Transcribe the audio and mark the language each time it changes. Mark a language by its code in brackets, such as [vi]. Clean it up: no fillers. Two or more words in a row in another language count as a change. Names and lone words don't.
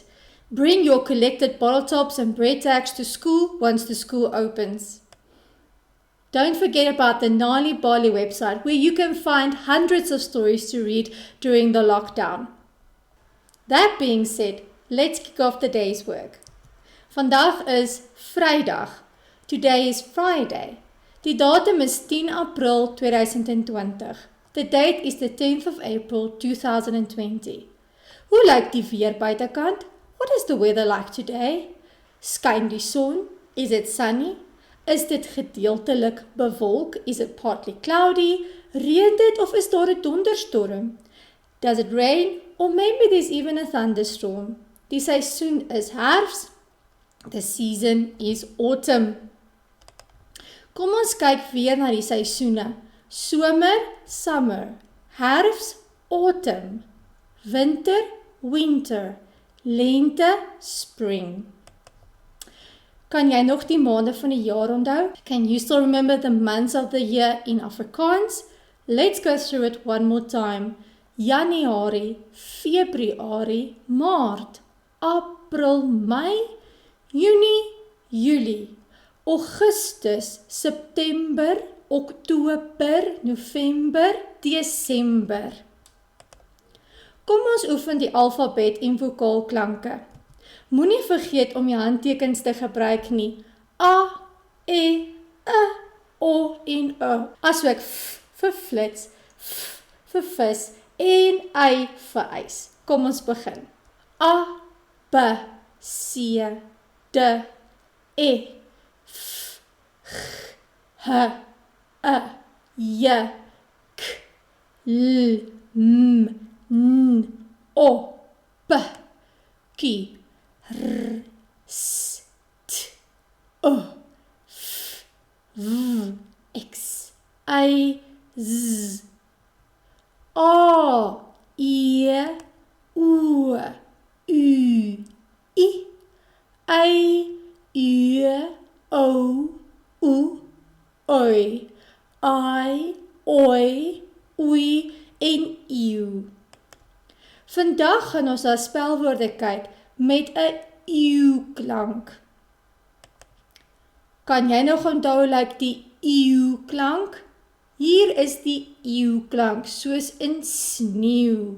[en] Bring your collected bottle tops and bread tags to school once the school opens. Don't forget about the Nali'Bali website where you can find hundreds of stories to read during the lockdown. That being said, let's kick off the day's work. [af] Vandag is Vrydag. [en] Today is Friday. [af] Die datum is 10 April 2020. [en] The date is the 10th of April 2020. [af] Hoe lyk die weer buitekant? [en] What is the weather like today? [af] Skyn die son? [en] Is it sunny? [af] Is dit gedeeltelik bewolk? [en] Is it partly cloudy? [af] Reën dit of is daar 'n donderstorm? [en] Does it rain or maybe there's even a thunderstorm? [af] Die seisoen is herfs. [en] The season is autumn. [af] Kom ons kyk weer na die seisoene. Somer, summer. Herfs, autumn. Winter, winter. Lente, spring. Kan jy nog die maande van die jaar onthou? [en] Can you still remember the months of the year in Afrikaans? Let's go through it one more time. [af] Januarie, Februarie, Maart, April, Mei, Junie, Julie. Augustus, September, Oktober, November, Desember. Kom ons oefen die alfabet en vokaalklanke. Moenie vergeet om jou handtekens te gebruik nie. A, E, O en O. Asook F vir flits, F vir vis en Y vir ys. Kom ons begin. A, B, C, D, E. F, G, H, J, K, L, M, N, O, P, Q, R, S, T, O, F, W, X, Y, Z, A, E, O, U, I, U, O, U, Oi, I, Oi, Oei en Eeu. Vandag gaan ons na spelwoorde kyk met 'n eeu-klank. Kan jy nog onthou like die eeu-klank? Hier is die eeu-klank soos in sneeu.